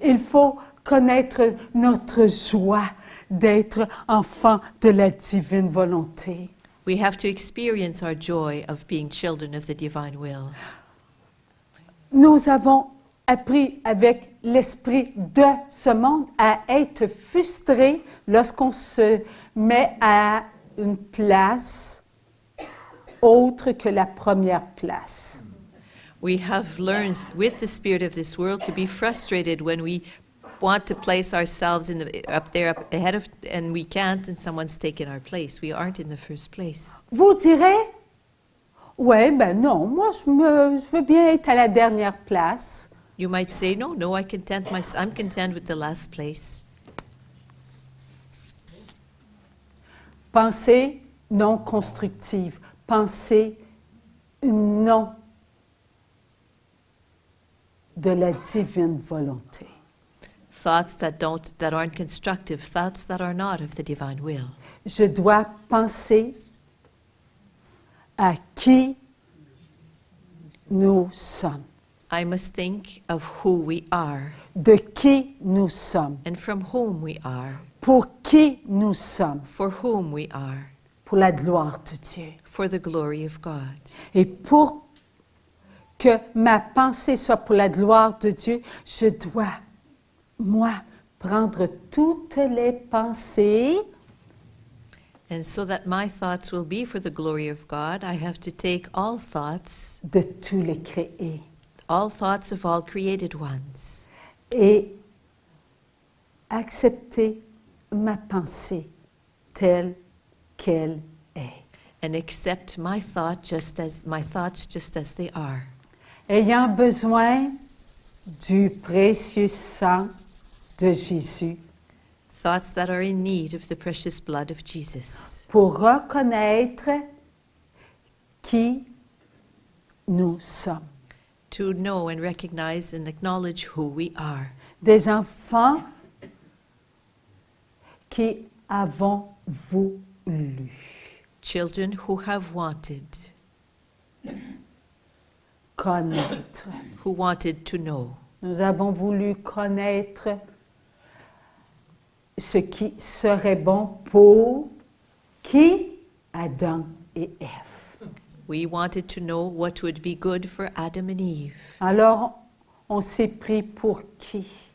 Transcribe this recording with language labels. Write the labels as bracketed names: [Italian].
[French] Il faut connaître notre joie d'être enfant de la divine volonté. [English] We have to experience our joy of being children of the divine will. [French] Nous avons appris avec l'esprit de ce monde à être frustrés lorsqu'on se met à une place autre que la première place. [English] We have learned with the spirit of this world to be frustrated when we want to place ourselves up ahead of, and we can't, and someone's taken our place. We aren't in the first place. [French] Vous direz, ouais, ben non, moi je veux bien être à la dernière place. [English] You might say, no, I'm content with the last place. [French] Pensée non constructive, pensée non de la divine volonté. [English] Thoughts that aren't constructive, thoughts that are not of the divine will. [French] Je dois penser à qui nous sommes, [English] I must think of who we are [French] de qui nous sommes, [English] and from whom we are, [French] pour qui nous sommes, [English] for whom we are, [French] pour la gloire de Dieu. [English] for the glory of God. [French] Et pour que ma pensée soit pour la gloire de Dieu, je dois, moi, prendre toutes les pensées [English] And so that my thoughts will be for the glory of God, I have to take all thoughts [French] de tous les créés [English] of all created ones, [French] et accepter ma pensée telle qu'elle est. [English] and accept my thoughts just as they are. [French] Ayant besoin du précieux sang de Jésus [English] Thoughts that are in need of the precious blood of Jesus, [French] pour reconnaître qui nous sommes. [English] to know and recognize and acknowledge who we are. [French] Des enfants qui avons voulu [English] Children who have wanted [French] connaître. [English] who wanted to know. [French] Nous avons voulu connaître ce qui serait bon pour qui? Adam et Ève. [English] We wanted to know what would be good for Adam and Eve. [French] Alors, on s'est pris pour qui?